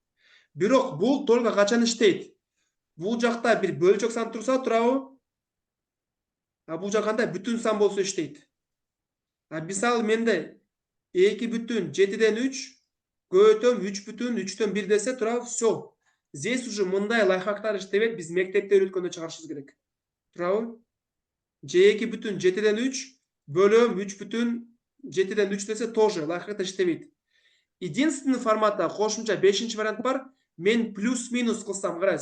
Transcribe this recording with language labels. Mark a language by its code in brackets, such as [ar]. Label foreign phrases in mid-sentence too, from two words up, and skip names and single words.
[ky] Бирок бул только качан иштейт? Бул жакта бир бөлчөк сан турса, туурабы? А бул жак кандай? Бүтүн сан болсо иштейт. А мисалы менде 2,7'den 3 көбөйтөм 3,3'төн 1 десе, туурабы? [ru] Всё. Здесь уже [ky] мындай лайфхактар иштебейт, биз мектепте үйрөткөндө чыгарышыбыз керек. Туурабы? 2,7'den 3 бөлөм 3,7'den 3 десе тоже лайфхактар иштебейт. Единственный форматта кошумча 5-чи вариант бар. Мен плюс-минус кылсам, карайсыз.